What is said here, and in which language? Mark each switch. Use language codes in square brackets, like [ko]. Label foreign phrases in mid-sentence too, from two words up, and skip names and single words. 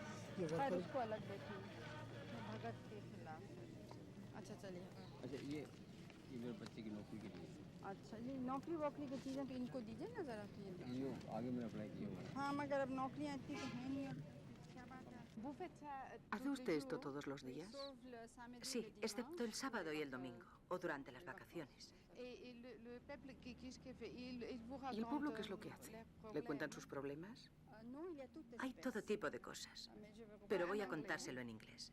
[hi] ये खैर वर्कर उसको अलग देखें, भगत के खिलाफ। अच्छा चलिए। अच्छा ये मेरे बच्चे की नौकरी के लिए। अच्छा ये नौकरी वोकरी की चीज़ें तो इनको दीजिए ना ज़रा। ये आगे मैंने अप्लाई किया हुआ है। हाँ मगर अब नौकरियाँ इतनी तो हैं नहीं। क्या बात है? [es] ¿Hace usted esto todos los días? Sí, excepto el sábado y el domingo, o durante las vacaciones. ¿Y el pueblo qué es lo que hace? ¿Le cuentan sus problemas? Hay todo tipo de cosas, pero voy a contárselo en inglés.